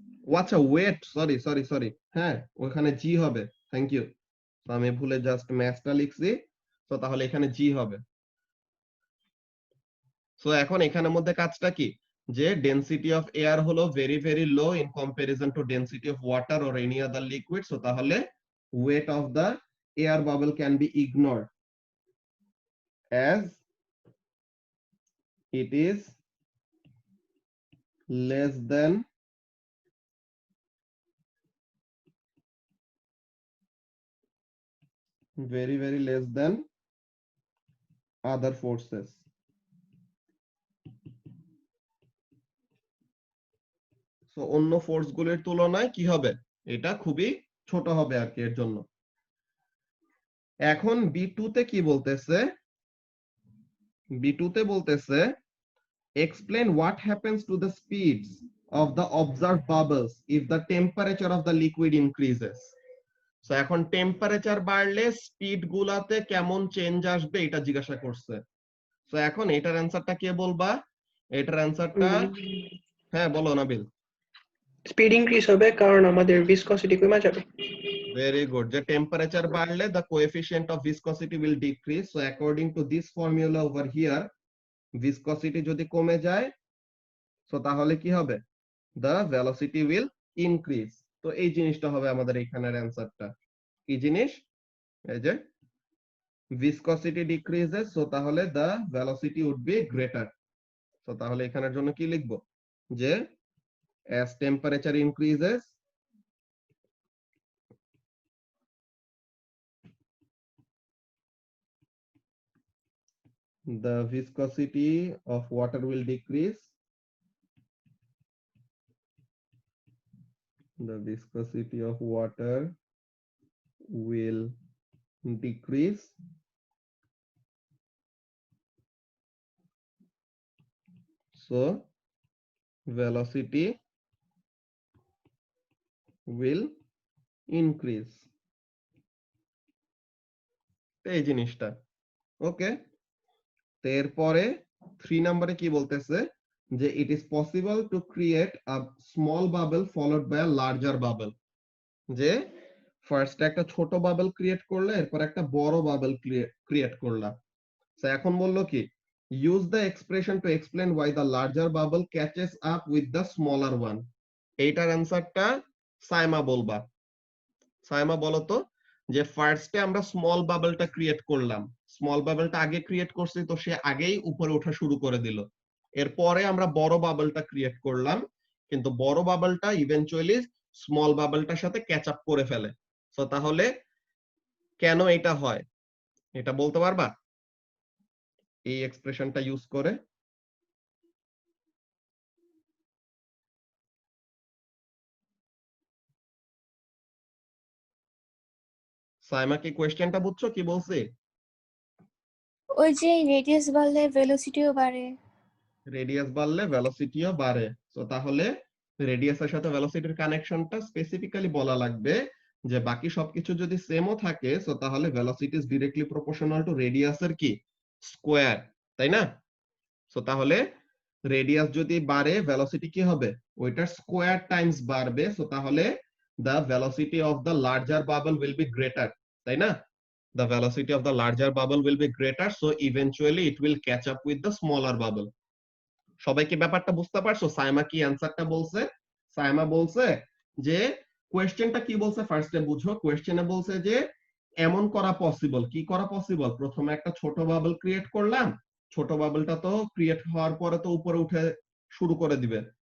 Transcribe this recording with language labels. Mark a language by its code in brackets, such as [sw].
[bn] ও আচ্ছা, wait, sorry sorry sorry, হ্যাঁ ওখানে জি হবে, থ্যাংক ইউ। তো আমি ভুলে জাস্ট ম্যাসটা লিখছি, তো তাহলে এখানে জি হবে। [en] so [bn] এখন এখানের মধ্যে কাজটা কি, যে [en] Density of air হলো very very low in comparison to density of water or any other liquid. So তাহলে weight of the air bubble can be ignored as it is less than very very less than other forces। [bn] So অন্য force গুলোর তুলনায় কি হবে, এটা খুবই ছোট হবে আর কি এর জন্য। এখন বি2 তে কি বলতেছে, B2 তে বলতেছে [en] explain what happens to the speeds of the observed bubbles if the temperature of the liquid increases. [bn] So এখন টেম্পারেচার বাড়লে স্পিড গুলাতে কেমন চেঞ্জ আসবে এটা জিজ্ঞাসা করছে। তো এখন এটার অ্যানসারটা কে বলবা? এটার অ্যানসারটা হ্যাঁ বলো নাবিল। স্পিড ইনক্রিজ হবে কারণ আমাদের ভিসকসিটি কমে যাবে। [en] Very good. [bn] যে টেম্পারেচার বাড়লে [en] the coefficient of viscosity will decrease. So according to this formula over here, viscosity [bn] যদি কমে যায় [en] so [bn] তাহলে কি হবে? [en] The velocity will increase. [bn] তো এই জিনিসটা হবে আমাদের এখানের অ্যানসারটা। কি জিনিস? এই যে [en] viscosity decreases, so তাহলে the velocity would be greater. [bn] So তাহলে এখানের জন্য কি লিখবো? [en] যে as temperature increases, the viscosity of water will decrease. The viscosity of water will decrease. So velocity will increase. [bn] এই জিনিসটা ওকে। এরপরে 3 নম্বরে কি বলতেছে যে [en] it is possible to create a small bubble followed by a larger bubble. [bn] যে first একটা ছোট বাবল ক্রিয়েট করলে এরপর একটা বড় বাবল ক্রিয়েট করলাম। তো এখন বললো কি [en] use the expression to explain why the larger bubble catches up with the smaller one. [bn] এইটার অ্যানসারটা সাইমা বলবা। সাইমা বলো তো যে ফার্স্টে আমরা স্মল বাবলটা ক্রিয়েট করলাম, স্মল বাবলটা আগে ক্রিয়েট করছি তো সে আগেই উপরে ওঠা শুরু করে দিল। এরপরে আমরা বড় বাবলটা ক্রিয়েট করলাম কিন্তু বড় বাবলটা ইভেনচুয়ালি স্মল বাবলটার সাথে ক্যাচ আপ করে ফেলে। সো তাহলে কেন এটা হয় এটা বলতে পারবা এই এক্সপ্রেশনটা ইউজ করে? সাইমা কি কোশ্চেনটা বুঝছো কি বলছি? ওই যে রেডিয়াস বাড়লে ভেলোসিটিও বাড়ে। রেডিয়াস বাড়লে ভেলোসিটিও বাড়ে। সো তাহলে রেডিয়াসের সাথে ভেলোসিটির কানেকশনটা স্পেসিফিক্যালি বলা লাগবে যে বাকি সবকিছু যদি সেমও থাকে সো তাহলে [en] velocity is directly proportional to [bn] রেডিয়াসের কি স্কয়ার, তাই না? সো তাহলে রেডিয়াস যদি বাড়ে ভেলোসিটি কি হবে ওইটার স্কয়ার টাইমস বাড়বে। [en] so তাহলে the velocity of the larger bubble will be greater, [bn] তাই না? [en] The velocity of the larger bubble will be greater, so eventually it will catch up with the smaller bubble. [bn] সবাই কি ব্যাপারটা বুঝতে পারছো? সাইমা কি অ্যানসারটা বলছে? সাইমা বলছে যে কোশ্চেনটা কি বলছে ফার্স্টে বুঝো। কোশ্চেনে বলছে যে এমন করা পসিবল। কি করা পসিবল? প্রথমে একটা ছোট বাবল ক্রিয়েট করলাম, ছোট বাবলটা তো ক্রিয়েট হওয়ার পরে তো উপরে উঠে শুরু করে দিবে।